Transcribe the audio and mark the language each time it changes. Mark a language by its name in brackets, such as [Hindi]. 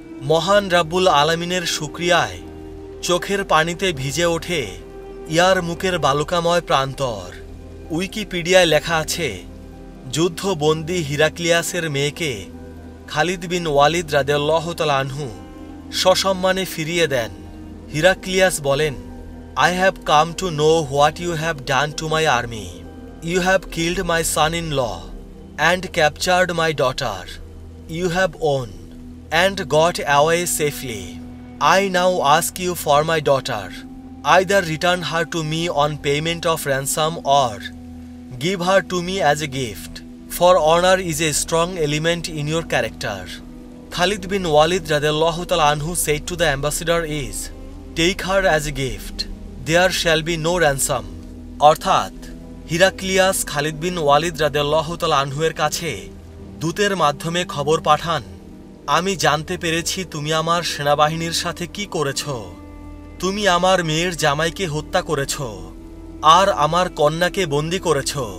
[Bangla] মহান রাব্বুল আলামিনের শুকরিয়ায় চোখের পানিতে ভিজে ওঠে ইয়ারমুকের বালুকাময় প্রান্তর। উইকিপিডিয়ায় লেখা আছে, যুদ্ধবন্দী হিরাক্লিয়াসের মেয়েকে খালিদ বিন ওয়ালিদ রাদিয়াল্লাহু তাআলা আনহু সসম্মানে ফিরিয়ে দেন। হিরাক্লিয়াস বলেন, [English] I have come to know what you have done to my army. You have killed my son-in-law and captured my daughter. You have won and got away safely. I now ask you for my daughter. Either return her to me on payment of ransom or give her to me as a gift, for honor is a strong element in your character. Khalid bin Walid radiyallahu ta'ala anhu said to the ambassador is, take her as a gift. There shall be no ransom. [Bangla] অর্থাৎ Heraclius Khalid বিন ওয়ালিদ রাদিয়াল্লাহু তাআলা আনহুয়ের কাছে দূতের মাধ্যমে খবর পাঠান, আমি জানতে পেরেছি তুমি আমার সেনাবাহিনীর সাথে কি করেছ। তুমি আমার মেয়ের জামাইকে হত্যা করেছ আর আমার কন্যাকে বন্দী করেছ।